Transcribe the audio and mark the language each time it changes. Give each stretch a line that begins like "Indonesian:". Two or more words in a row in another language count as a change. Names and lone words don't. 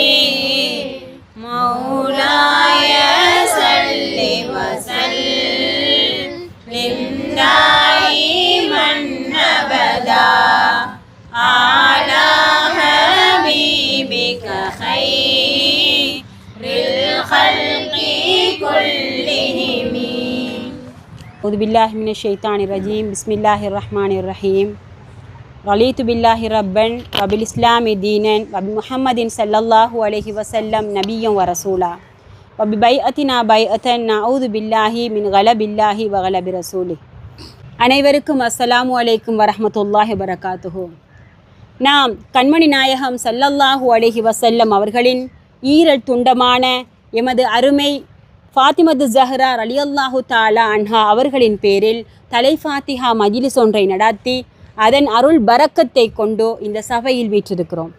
Arabic: مولاي صل وسلم دائما أبدا على حبيبك خير الخلق كلهم. أعوذ بالله من الشيطان الرجيم بسم الله الرحمن الرحيم رضيت بالله ربا وبالإسلام دينا وبمحمد صلى الله عليه وسلم نبيا ورسولا وببيعتنا بيعة نعوذ بالله من غلب الله وغلب رسوله.
Tamil: அனைவருக்கும்
Arabic: السلام عليكم ورحمة الله وبركاته.
Tamil: நாம் கண்மணி நாயகம்
Arabic: صلى الله عليه وسلم
Tamil: அவர்களின் ஈரல் துண்டமான எமது அருமை ஃபாத்திமத்து ஜஹ்ரா
Arabic: رضي الله تعالى عنها
Tamil: அவர்களின் பேரில் தலை ஃபாத்திஹா மஜ்லிஸ் ஒன்றை நடத்தி அதன் அருள் பரக்கத்தை கொண்டு இந்த சபையில் வீற்றிருக்கிறோம்.